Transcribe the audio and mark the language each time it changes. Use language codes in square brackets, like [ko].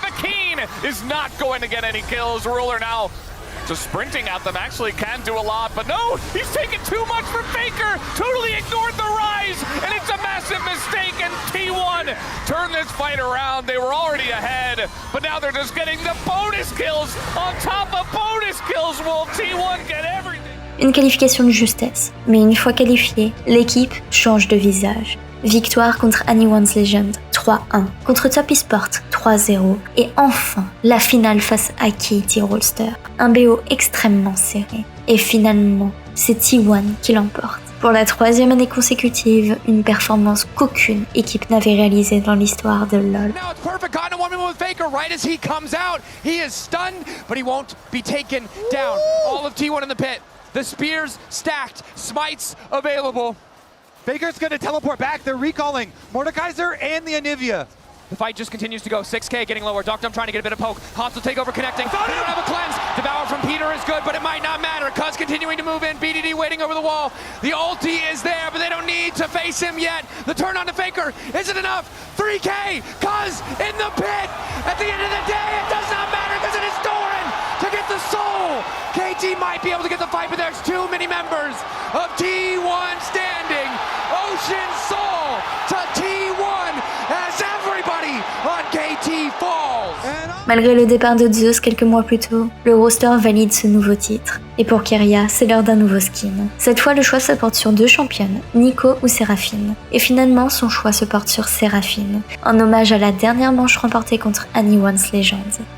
[en] The Keen is not going to get any kills. Ruler now just sprinting at them actually can do a lot, but no, he's taken too much for Faker. Totally ignored the rise, and it's a massive mistake, and T1 turned this fight around. They were already ahead, but now they're just getting the bonus kills on top of bonus kills. Will T1 get everything? [fr] Une qualification de justesse, mais une fois qualifiée, l'équipe change de visage. Victoire contre Anyone's Legend 3-1, contre Top Esport 3-0 et enfin la finale face à Katie Rolster. Un BO extrêmement serré. Et finalement, c'est T1 qui l'emporte. Pour la 3e année consécutive, une performance qu'aucune équipe n'avait réalisée dans l'histoire de LoL. [en] Now it's perfect on a 1v1 with Faker right as he comes out. He is stunned, but he won't be taken down. All of T1 in the pit. The spears stacked, smites available. Faker's gonna teleport back. They're recalling Mordekaiser and the Anivia. The fight just continues to go. 6K getting lower. Doctum trying to get a bit of poke. Hops will take over connecting. They don't have a cleanse. Devour from Peter is good, but it might not matter. Cuz continuing to move in. BDD waiting over the wall. The ulti is there, but they don't need to face him yet. The turn on to Faker isn't enough. 3K. Cuz in the pit. At the end of the day, it does not matter because it is Doran to get the soul Soul. KT might be able to get the fight, but there's too many members of T1 standing. Ocean Soul to T1 as everybody on KT falls. [fr] Malgré le départ de Zeus quelques mois plus tôt, le roster valide ce nouveau titre. Et pour Keria, c'est l'heure d'un nouveau skin. Cette fois, le choix se porte sur 2 championnes, Nico ou Séraphine. Et finalement, son choix se porte sur Séraphine, en hommage à la dernière manche remportée contre Annie Once Legends.